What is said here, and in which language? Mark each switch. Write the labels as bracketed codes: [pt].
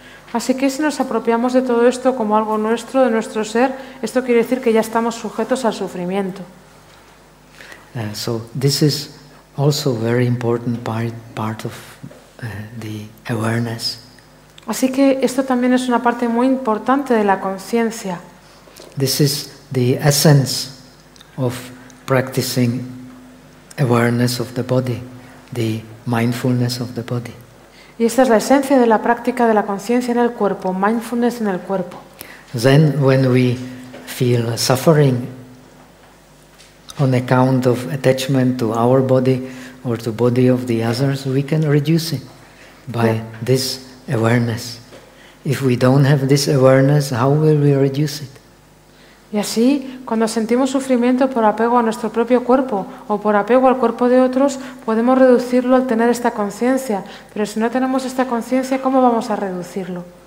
[es] Así que si nos apropiamos de todo esto como algo nuestro, de nuestro ser, esto quiere decir que ya estamos sujetos al sufrimiento. [en] So this is also very important part of the awareness. [es] Así que esto también es una parte muy importante de la conciencia. [en] This is the essence of practicing awareness of the body, the mindfulness of the body. [es] Y esta es la esencia de la práctica de la conciencia en el cuerpo, mindfulness en el cuerpo. [en] Then when we feel suffering on account of attachment to our body or to body of the others, we can reduce it by this awareness. If we don't have this awareness, how will we reduce it? [es] Y así, cuando sentimos sufrimiento por apego a nuestro propio cuerpo o por apego al cuerpo de otros, podemos reducirlo al tener esta conciencia. Pero si no tenemos esta conciencia, ¿cómo vamos a reducirlo?